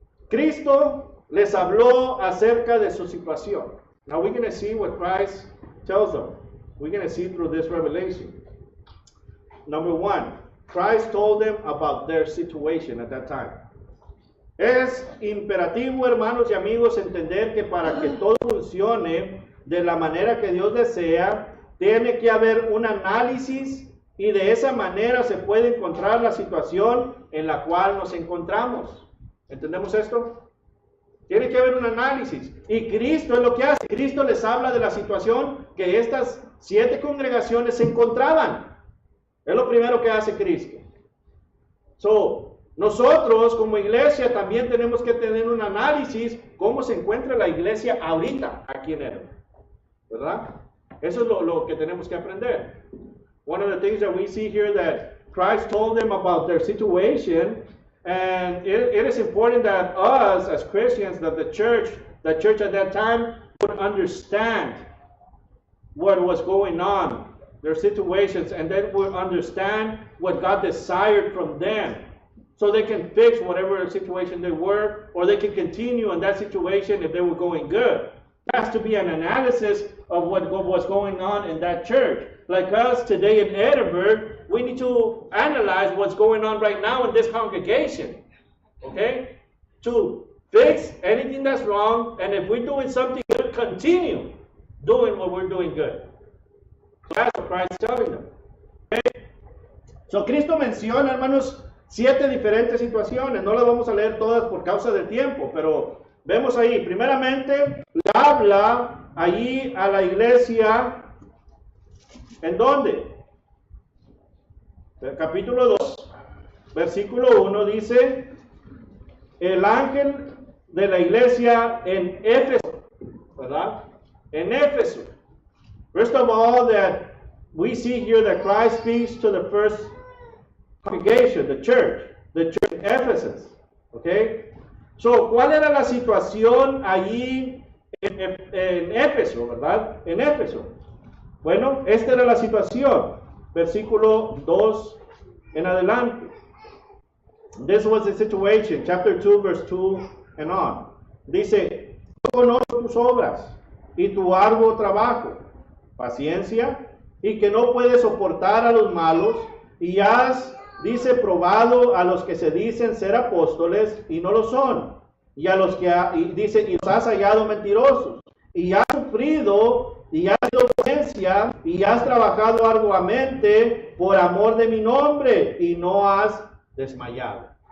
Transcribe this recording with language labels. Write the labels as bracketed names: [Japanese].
[Spanish] Cristo les habló acerca de su situación. [English] Now we're going to see what Christ tells them. We're going to see through this revelation. Number 1. Christ told them about their situation at that time. [Spanish] Es imperativo, hermanos y amigos, entender que para que todo funcione de la manera que Dios desea, tiene que haber un análisis y de esa manera se puede encontrar la situación en la cual nos encontramos. ¿Entendemos esto? Tiene que haber un análisis. Y Cristo es lo que hace. Cristo les habla de la situación que estas 7 congregaciones se encontraban. Es lo primero que hace Cristo. Nosotros como iglesia también tenemos que tener un análisis cómo se encuentra la iglesia ahorita aquí en Edom, ¿verdad? Eso es lo que tenemos que aprender. [English] One of the things that we see here that Christ told them about their situation, and it is important that us as Christians, that the church at that time would understand what was going on, their situations, and then would understand what God desired from them. So they can fix whatever situation they were, or they can continue in that situation if they were going good. There has to be an analysis of what was going on in that church. Like us today in Edinburgh, we need to analyze what's going on right now in this congregation. Okay? To fix anything that's wrong, and if we're doing something good, continue doing what we're doing good. That's what Christ is telling them. Okay? [Spanish] So Cristo menciona, hermanos, 7 diferentes situaciones. No las vamos a leer todas por causa del tiempo, pero vemos ahí. Primeramente, le habla allí a la iglesia. ¿En dónde? El capítulo 2, versículo 1 dice: el ángel de la iglesia en Éfeso, ¿verdad? En Éfeso. [English] First of all, that we see here that Christ speaks to the first congregation, the church in Ephesus. Okay? [Spanish] So, ¿cuál era la situación allí en Éfeso, verdad? En Éfeso. Bueno, esta era la situación. Versículo 2 en adelante. [English] This was the situation, chapter 2, verse 2 and on. [Spanish] Dice: yo conozco tus obras y tu arduo trabajo, paciencia, y que no puedes soportar a los malos, y has, dice, probado a los que se dicen ser apóstoles y no lo son, y a los que, dice, y los has hallado mentirosos, y has sufrido, y has tenido paciencia, y has trabajado arduamente por amor de mi nombre, y no has desmayado.